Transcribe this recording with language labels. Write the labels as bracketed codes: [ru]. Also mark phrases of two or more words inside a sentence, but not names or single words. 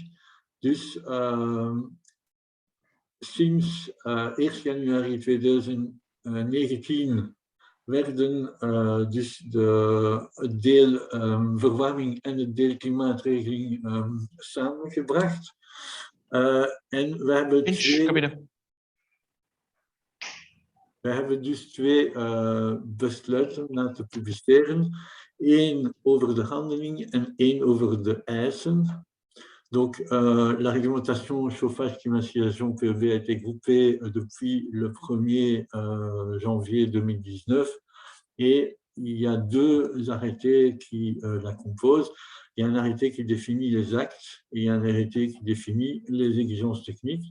[nl] Dus sinds 1 januari 2019 werden dus het deel verwarming en het deel klimaatregeling samengebracht. En we hebben We hebben dus 2 besluiten laten publiceren. 1 over de handeling en 1 over de eisen. [fr] Donc, la réglementation chauffage, climatisation PEV a été groupée depuis le 1er janvier 2019 et il y a 2 arrêtés qui la composent. Il y a un arrêté qui définit les actes et il y a un arrêté qui définit les exigences techniques.